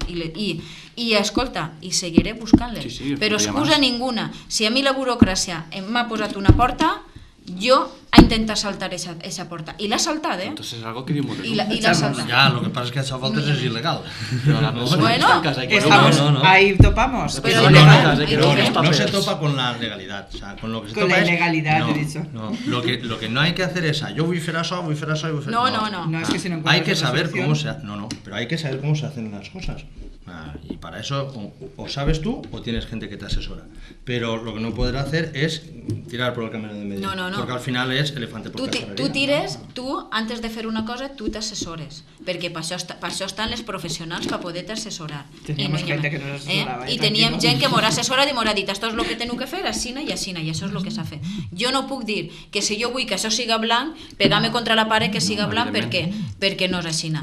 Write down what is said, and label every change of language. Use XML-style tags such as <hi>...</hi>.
<ca>I escolta, i seguiré buscant-les. Però excusa ninguna. Si a mi la burocràcia m'ha posat una porta, jo he intentat saltar esa porta. I l'ha saltat,</ca> <es>Entonces es algo que</es> <ca>diu molt I l'ha saltat. Ja,</ca> <es>lo que pasa es que</es> <ca>això a voltes és il·legal.</ca> <es>Bueno, ahí topamos. No se topa con la legalidad. O sea, con lo que se con topa la es... ilegalidad, he dicho. No, lo que no hay que hacer es, yo voy a hacer eso, voy a hacer eso, voy a hacer No. No, es que si no hay que saber cómo se... No, pero hay que saber cómo se hacen las cosas. Y para eso o sabes tú o tienes gente que te asesora. Pero lo que no podrás hacer es tirar por el camino de medio. No. Porque al final es elefante por cascarilla.</es> <ca>Tu, antes de fer una cosa, tu t'assessores. Perquè per això estan les professionals per poder-te assessorar.</ca> <es>Teníamos gente que nos asesorava.</es> <ca>I teníem gent que m'ha assessorat i m'ha dit esto és el que teniu que fer, aixina i aixina, i això és el que s'ha fet. Jo no puc dir que si jo vull que això siga blanc, pegar-me contra la paret que siga blanc perquè no és aixina.</ca>